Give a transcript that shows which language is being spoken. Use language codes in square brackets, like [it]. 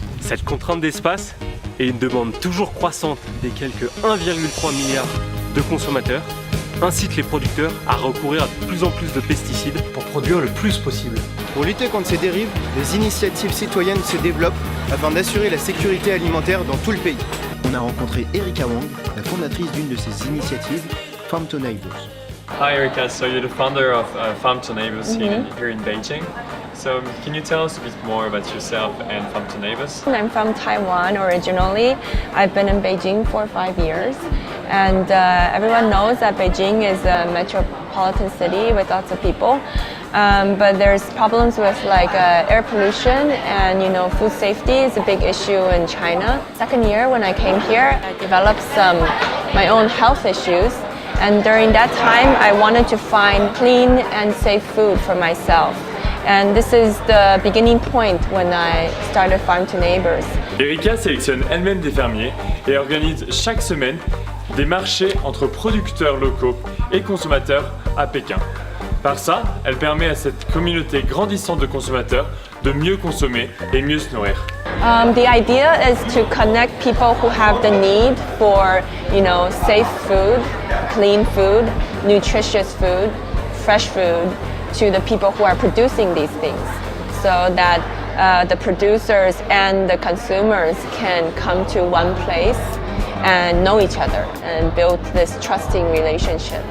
[fr] Cette contrainte d'espace et une demande toujours croissante des quelques 1,3 milliard de consommateurs incite les producteurs à recourir à de plus en plus de pesticides pour produire le plus possible. Pour lutter contre ces dérives, des initiatives citoyennes se développent afin d'assurer la sécurité alimentaire dans tout le pays. On a rencontré Erika Wang, la fondatrice d'une de ces initiatives, Farm to Neighbors. [en] Hi Erika, so you're the founder of Farm to Neighbors here in Beijing. So can you tell us a bit more about yourself and Farm to Neighbors? I'm from Taiwan originally. I've been in Beijing for 5 years. And everyone knows that Beijing is a metropolitan city with lots of people. But there's problems with like air pollution and food safety is a big issue in China. Second year when I came here, I developed my own health issues. And during that time, I wanted to find clean and safe food for myself. And this is the beginning point when I started Farm to Neighbors. [fr] Erika sélectionne elle-même des fermiers et organise chaque semaine des marchés entre producteurs locaux et consommateurs à Pékin. Par ça, elle permet à cette communauté grandissante de consommateurs de mieux consommer et mieux se nourrir. [en] The idea is to connect people who have the need for, safe food, clean food, nutritious food, fresh food, to the people who are producing these things, so that the producers and the consumers can come to one place and know each other and build this trusting relationship.